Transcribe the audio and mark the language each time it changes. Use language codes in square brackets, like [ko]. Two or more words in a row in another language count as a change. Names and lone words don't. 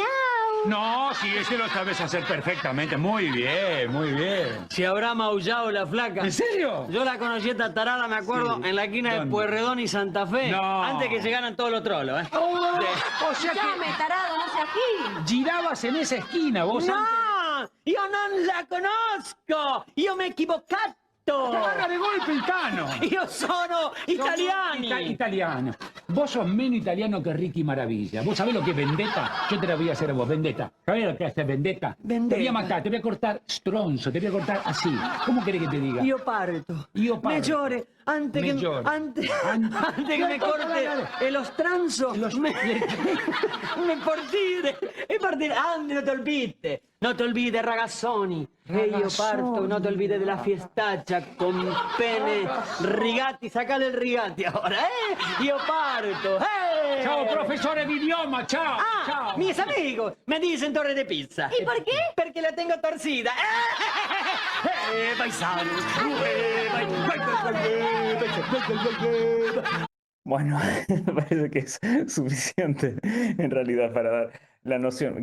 [es] No, sí, ese lo sabes hacer perfectamente. Muy bien, muy bien. Si habrá maullado la flaca. ¿En serio? Yo la conocí esta tarada, me acuerdo, Sí. en la esquina de ¿Dónde? Pueyrredón y Santa Fe. No. Antes que llegaran todos los trolos, ¿eh? O sea Llame, tarado, no sea aquí. girabas en esa esquina, vos antes. No, [it] io non la conosco, io mi ho equivocato. [es] Te agarra de golpe [it] il cano. Io sono italiani. [es] Italiano. Vos sos menos italiano que Ricky Maravilla. ¿Vos sabés lo que es vendetta? Yo te la voy a hacer a vos, vendetta. ¿Sabés lo que es vendetta? Vendetta. Te voy a matar, te voy a cortar stronzo, te voy a cortar así. ¿Cómo querés que te diga? [it] Io parto. Io parto. [es] Me llore. Antes Me que, llore. antes que me corte el ostranzo, me partire. Ande, no te olvides. No te olvides, ragazzoni. [it] E io parto, [es] no te olvides de la fiestaccia con [it] pene rigati. [es] Sacale [it] il rigati [es] ahora, ¿eh? [it] Io parto. Ciao, profesore di idioma, ciao. [es] Ah, ciao. mis amigos me dicen torre de pizza. ¿Y por qué? Porque la tengo torcida. Paisano. Bueno, me parece que es suficiente en realidad para dar la noción.